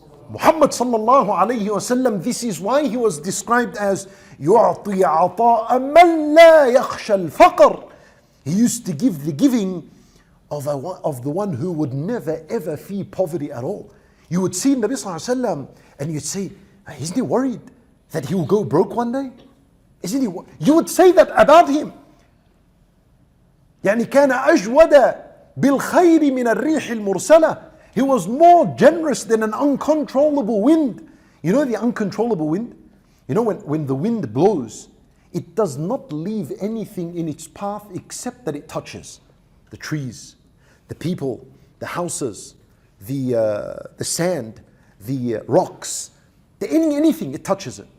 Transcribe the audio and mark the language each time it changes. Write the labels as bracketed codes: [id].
[en] Muhammad sallallahu alayhi wasallam. This is why he was described as [ar] يُعْطِي عَطَاءً مَنْ لَا يَخْشَى الْفَقْرِ. [en] He used to give the giving of the one who would never ever fear poverty at all. You would see Nabi sallallahu alayhi wasallam and you'd say, isn't he worried that he will go broke one day? Isn't he? You would say that about him. [ar] يعني كان أجود بالخير من الريح المرسلة. [en] He was more generous than an uncontrollable wind. You know the uncontrollable wind? You know when the wind blows, it does not leave anything in its path except that it touches the trees, the people, the houses, the sand, the rocks, anything, it touches it.